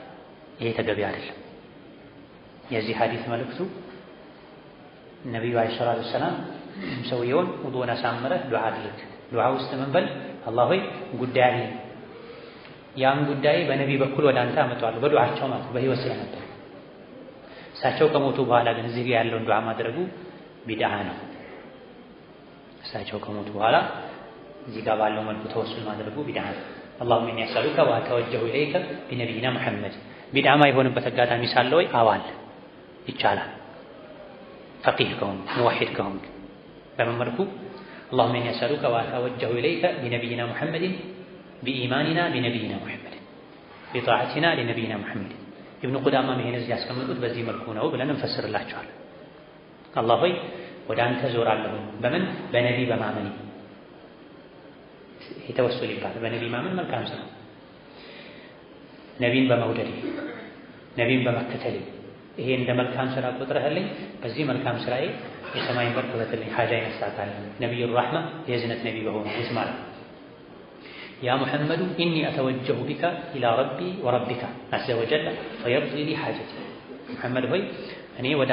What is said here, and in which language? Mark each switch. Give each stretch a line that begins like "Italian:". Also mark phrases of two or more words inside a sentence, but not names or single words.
Amharic: ያቀርቡታል። ይሄ ተገቢ አይደለም። የዚህ ሐዲስ መልእክቱ ነብዩ
Arabic: عليه الصلاة والسلام
Amharic: ሰውየውን ውዱእን አሳምረህ ዱዓ አድርግ። ዱዓ ውስጥ ምን በል አላህ ሆይ ጉዳይ አለኝ፣ ያን ጉዳይ በነቢ በኩል ወደ አንተ አመጣዋለሁ። በዱዓቸው ማለት በህይወት ስለነበር እሳቸው ከሞቱ በኋላ ግን እዚህ ጋር ያለውን ዱዓ ማድረጉ ቢድዓ ነው። እሳቸው ከሞቱ በኋላ እዚህ ጋር ባለው መልኩ ተወሱል ማድረጉ ቢድዓ ነው።
Arabic: اللهم إني أسألك وأتوجه إليك بنبينا محمد
Amharic: ቢድዓ የሆነበት አጋጣሚ ሳለ ወይ አዋል ይቻላል። ፈቂህ ከሆንክ ሙወሒድ ከሆንክ በምን መልኩ
Arabic: اللهم إني أسألك وأتوجه إليك بنبينا محمد بإيماننا بنبينا محمد بطاعتنا لنبينا محمد
Amharic: ኢብኑ ቁዳማ ይሄን እዚህ ያስቀምጡት በዚህ መልኩ ነው ብለን እንፈስርላቸዋለን። አላህ ሆይ ወደ አንተ ዞራለሁ በምን በነቢ በማመን የተወሰለ ይባላል። በነቢ ማመን መልካም ስራ፣ ነቢን በመውደድ ነቢን በመከተል ይሄ እንደ መልካም ስራ ቆጥረህልኝ በዚህ መልካም ስራዬ የሰማይን በር ክፈትልኝ፣ ሐጃዬን አሳካልኝ። ነቢዩ ረሕማ የእዝነት ነቢ በሆኑ ማለት
Arabic: يا محمد إني أتوجه بك إلى ربي وربك عز وجل فيقضي لي حاجتي።
Amharic: ሙሐመድ ሆይ እኔ ወደ